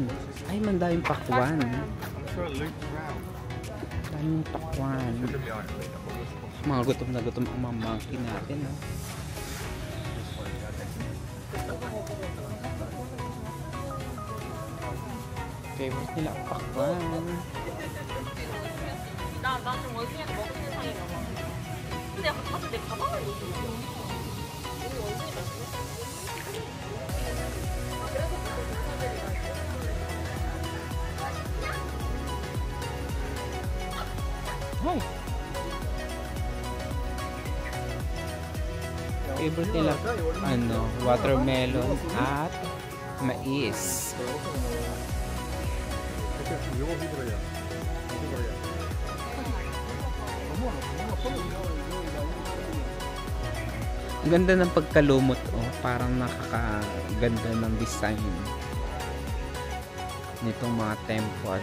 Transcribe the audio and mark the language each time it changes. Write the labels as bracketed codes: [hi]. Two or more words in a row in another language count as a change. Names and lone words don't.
[tl] Ay, mandaming pakwan. Daming pakwan. Mga gutom na gutom ang mga monkey natin. Oh. Favorite nila ang pakwan. [ko] 나좀 원숭이한테 먹히는 상인가 봐. 근데 약간 다들 내 가방을 못 들어. 우리 원숭이 같네. 그래서 보통 동사들이 [tl] Hi. Favorite nila ano, watermelon at mais. Ang ganda ng pagkalumot oh, parang nakakaganda ng design nitong mga temple.